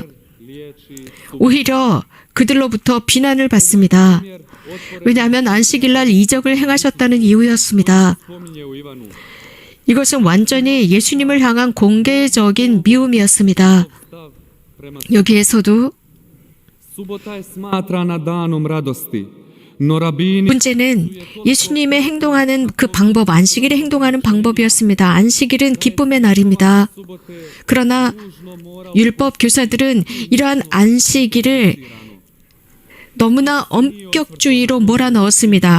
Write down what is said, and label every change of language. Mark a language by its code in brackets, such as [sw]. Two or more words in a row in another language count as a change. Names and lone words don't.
[ko] 오히려 그들로부터 비난을 받습니다. 왜냐하면 안식일날 이적을 행하셨다는 이유였습니다. 이것은 완전히 예수님을 향한 공개적인 미움이었습니다. 여기에서도 [hr] Subota je smatrana danom radosti, no rabini [ko] 문제는 예수님의 행동하는 그 방법, 안식일에 행동하는 방법이었습니다. 안식일은 기쁨의 날입니다. 그러나 율법 교사들은 이러한 안식일을 너무나 엄격주의로 몰아넣었습니다.